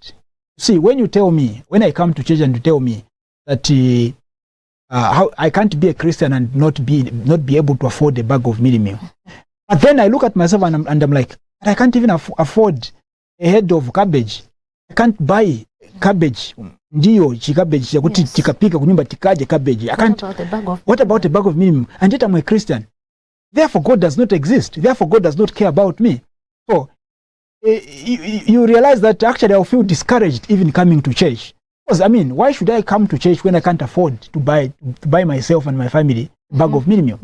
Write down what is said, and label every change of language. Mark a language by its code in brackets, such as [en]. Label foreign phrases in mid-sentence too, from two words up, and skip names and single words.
[en] See, when I come to church and you tell me that how I can't be a Christian and not be able to afford a bag of meal, but then I look at myself and I'm like, I can't even afford a head of cabbage. I can't buy cabbage. [ny] Ndio chikabeji chakuti chikapika kunyumba tikaje cabbage. [en] I can't. What about a bag of minimum? And yet I'm a Christian. Therefore God does not exist. Therefore God does not care about me. So you realize that actually I'll feel discouraged even coming to church. Because why should I come to church when I can't afford to buy myself and my family a bag of minimum?